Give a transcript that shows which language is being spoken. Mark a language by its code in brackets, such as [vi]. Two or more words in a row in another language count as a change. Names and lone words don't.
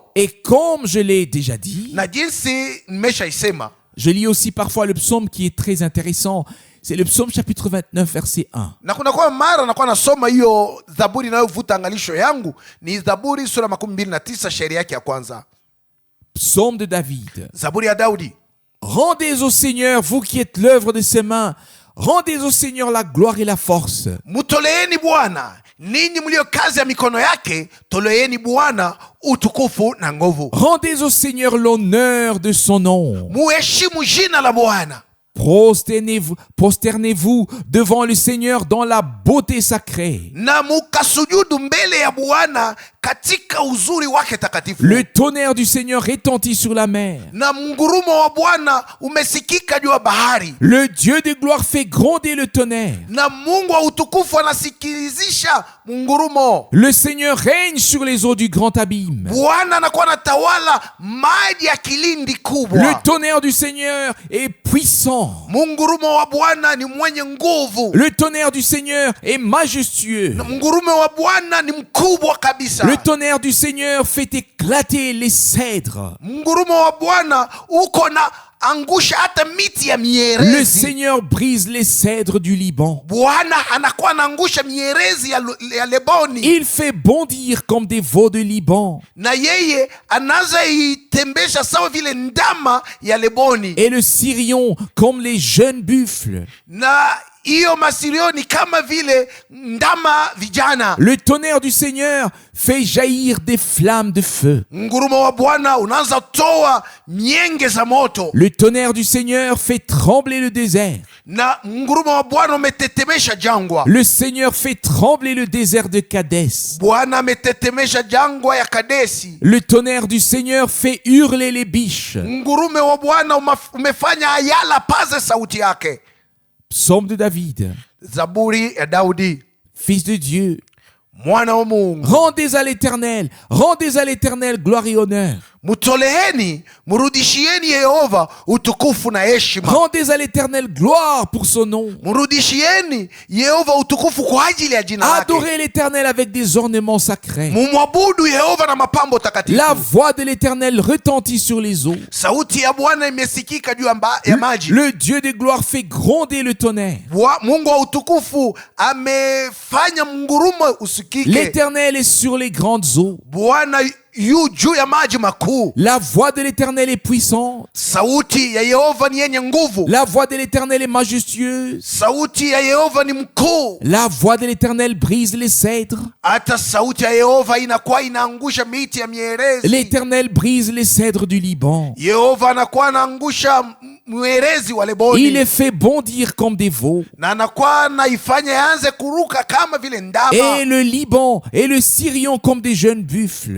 [fr] Et comme je l'ai déjà dit, [sw] Na jinsi nimeshaisema, [fr] je lis aussi parfois le psaume qui est très intéressant. C'est le psaume chapitre 29, verset 1. [sw] na kuna kwa mara nakuwa nasoma hiyo Zaburi inayovuta angalisho yangu, ni Zaburi sura 29 shairi yake ya kwanza. [fr] Psaume de David. [sw] Zaburi ya Daudi. [fr] Rendez au Seigneur, vous qui êtes l'œuvre de ses mains. Rendez au Seigneur la gloire et la force. [sw] Mutoleeni Bwana ninyi mlio kazi ya mikono yake, toleeni Bwana utukufu na nguvu. [fr] Rendez au Seigneur l'honneur de son nom. [sw] Muheshimu jina la Bwana. [fr] Prosternez-vous devant le Seigneur dans la beauté sacrée. [sw] Na mukasujudu mbele ya Bwana katika uzuri wake takatifu. [fr] Le tonnerre du Seigneur retentit sur la mer. [sw] Na mngurumo wa Bwana umesikika juu ya bahari. [fr] Le Dieu de gloire fait gronder le tonnerre. [sw] Na Mungu wa utukufu anasikilizisha mngurumo. [fr] Le Seigneur règne sur les eaux du grand abîme. [sw] Bwana anakuwa anatawala maji ya kilindi kubwa. [fr] Le tonnerre du Seigneur est puissant. [sw] Mungurumo wa Bwana ni mwenye nguvu. [fr] Le tonnerre du Seigneur est majestueux. [sw] Na mngurumo wa Bwana ni mkubwa kabisa. [fr] Le tonnerre du Seigneur fait éclater les cèdres. [sw] Mngurumo wa Bwana uko na angusha hata miti ya [fr] Le [sw] mierezi. [fr] Seigneur brise les cèdres du Liban. [sw] Bwana anakuwa anaangusha mierezi ya Leboni. [fr] Il fait bondir comme des veaux de Liban. [sw] Na yeye anaanza itembesha sawa vile ndama ya Leboni. [fr] Et le Sirion comme les jeunes buffles. [sw] Na hiyo masirioni kama vile ndama vijana. [fr] Le tonnerre du Seigneur fait jaillir des flammes de feu. [sw] Ngurumo wa Bwana unaanza toa mienge za moto. [fr] Le tonnerre du Seigneur fait trembler le désert. [sw] Na ngurumo wa Bwana umetetemesha jangwa. [fr] Le Seigneur fait trembler le désert de Kadès. [sw] Bwana ametetemesha jangwa ya Kadesi. [fr] Le tonnerre du Seigneur fait hurler les biches. [sw] Ngurume wa Bwana umefanya ayala paze sauti yake. [fr] Psaume de David. [sw] Zaburi ya Daudi. [fr] Fils de Dieu, [sw] Mwana wa Mungu. [fr] rendez à l'Éternel gloire et honneur. [sw] Mutoleeni, murudishieni Yehova utukufu na heshima. [fr] Rendez à l'Éternel gloire pour son nom. [sw] Murudishieni Yehova utukufu kwa ajili ya jina lake. [fr] Adorez l'Éternel avec des ornements sacrés. [sw] Mumwabudu Yehova na mapambo takatifu. [fr] La voix de l'Éternel retentit sur les eaux. [sw] Sauti ya Bwana imesikika juu ya maji. [fr] Le Dieu de gloire fait gronder le tonnerre. [sw] Mungu wa utukufu amefanya mngurumo usikike. [fr] L'Éternel est sur les grandes eaux. [sw] Bwana yu juu ya maji makuu. [fr] La voix de l'Éternel est puissante. [sw] Sauti ya Yehova ni yenye nguvu. [fr] La voix de l'Éternel est majestueuse. [sw] Sauti ya Yehova ni mkuu. [fr] La voix de l'Éternel brise les cèdres. [sw] Hata sauti ya Yehova inakuwa inaangusha miti ya mierezi. [fr] L'Éternel brise les cèdres du Liban. [sw] Yehova anakuwa anaangusha mwerezi wa Leboni. [fr] Il les fait bondir comme des veaux. [sw] Na anakuwa anaifanya yaanze kuruka kama vile ndama. [fr] Et le Liban et le Sirion comme des jeunes buffles.